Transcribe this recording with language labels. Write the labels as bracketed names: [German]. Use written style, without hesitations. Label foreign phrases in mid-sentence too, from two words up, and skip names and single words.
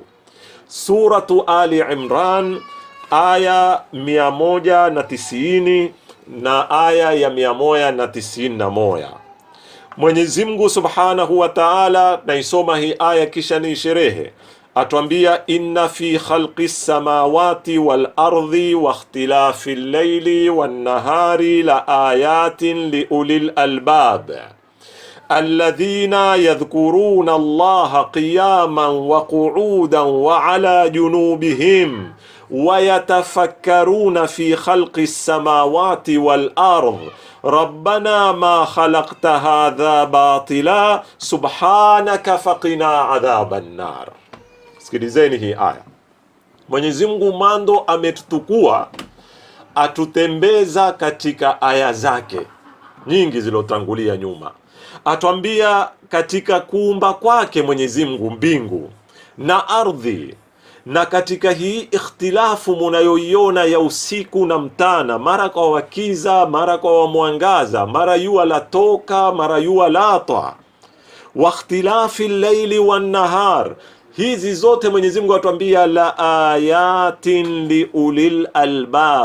[Swahili] Suratu Ali Imran aya 190 na aya ya 191. Mwenyezi Mungu [Arabic] سبحانه وتعالى, [Swahili] naisoma hii aya kisha ni sherehe, atuambia [Arabic] إن في خلق السماوات والأرض واختلاف الليل والنهار لآيات لأولي الألباب الذين يذكرون الله قياما وقعودا وعلى جنوبهم ويتفكرون في خلق السماوات والأرض ربنا ما خلقت هذا باطلا سبحانك فقنا عذاب النار. [Swahili] Sikilizeni hii aya. Mwenyezi Mungu mando ametutukua atutembeza katika aya zake nyingi zilotangulia nyuma, atuambia katika kuumba kwake Mwenyezi Mungu mbingu na ardhi, na katika hii ikhtilafu munayoiona ya usiku na mtana, mara kwa wakiza, mara kwa wamwangaza, mara yua latoka, mara yua latwa, [Arabic] واختلاف الليل والنهار, [Swahili] hizi zote Mwenyezi Mungu atuambia [Arabic] لآيات لأولي الألباب.